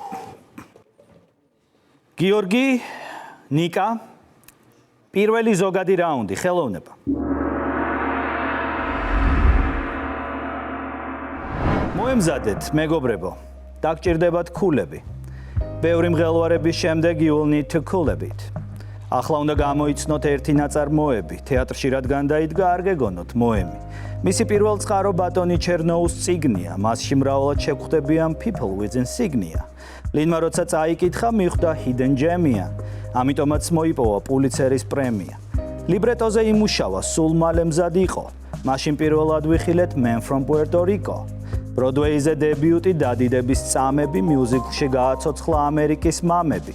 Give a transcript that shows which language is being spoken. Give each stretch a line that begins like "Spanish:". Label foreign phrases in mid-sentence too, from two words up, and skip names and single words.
Georgian: გიორგი, ნიკა, პირველი ზოგადი რაუნდი, ხელოვნება. მოემზადეთ, მეგობრებო, დაგჭირდებათ ქულები. ბევრი მღელვარების შემდეგ
English: you will need to cool a bit.
Georgian: ახლა უნდა გამოიცნოთ ერთი ნაწარმოები, თეატრში რადგან დაიდგა არ გეგონოთ მოემი. მისი პირველ წყარო ბატონი ჩერნოუს წიგნია, მასში მრავლად შეგხვდებიან
English: people with insignia.
Georgian: ლინმა როცა წაიკითხა, მიხვდა
English: hidden gem-
Georgian: ია, ამიტომაც მოიპოვა პულიცერის პრემია. ლიბრეტოზე იმუშავა, სულ მალე მზად იყო. მაშინ პირველად ვიხილეთ Man from Puerto Rico. ბროდვეიზე დებიუტი, დადიდების წამები, მიუზიკლში გააცოცხლა ამერიკის მამები.